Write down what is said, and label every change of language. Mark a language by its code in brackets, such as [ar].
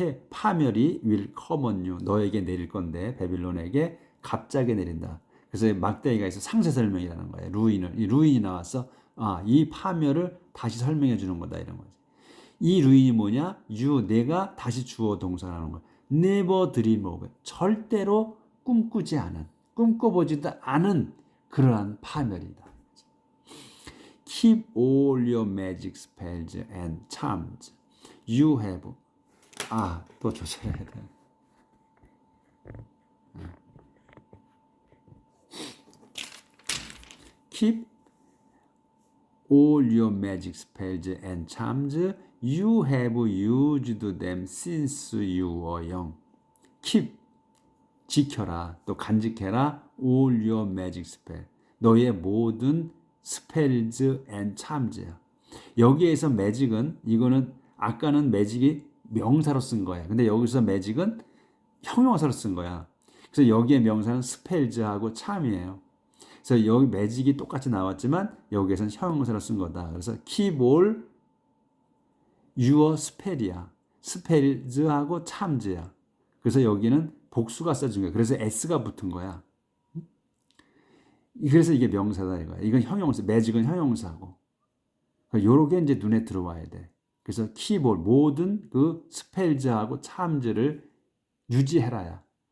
[ko] 파멸이 [en] will come on you. [ko] 너에게 내릴 건데 바빌론에게 갑자기 내린다. 그래서 막대기가 있어 상세 설명이라는 거예요. 이 루인이 나와서 이 파멸을 다시 설명해 주는 거다 이런 거지. 이 루인이 뭐냐? 내가 다시 주어 동사라는 거야. [en] never dream of. [ko] 절대로 꿈꾸지 않은, 꿈꿔보지도 않은 그러한 파멸이다. [en] keep all your magic spells and charms you have. [ko] 또 조절해야 돼. [en] keep all your magic spells and charms you have used them since you were young. [ko] keep 지켜라, 또 간직해라. [en] all your magic spell, [ko] 너의 모든 [en] spells and charms [ko] 야. 여기에서 magic은, 이거는 아까는 magic이 명사로 쓴 거야. 근데 여기서 magic은 형용사로 쓴 거야. 그래서 여기에 명사는 spells하고 charm이에요. 그래서 여기 magic이 똑같이 나왔지만 여기에서는 형용사로 쓴 거다. 그래서 [en] keep all your spell [ko] 이야. spells하고 charms야. 그래서 여기는 복수가 써진 거야. 그래서 s가 붙은 거야. 그래서 이게 명사다 이거야. 이건 형용사, magic은 형용사고. 요렇게 이제 눈에 들어와야 돼. 그래서 [en] keep all, [ko] 모든 그 spells하고 charms를 유지해라야.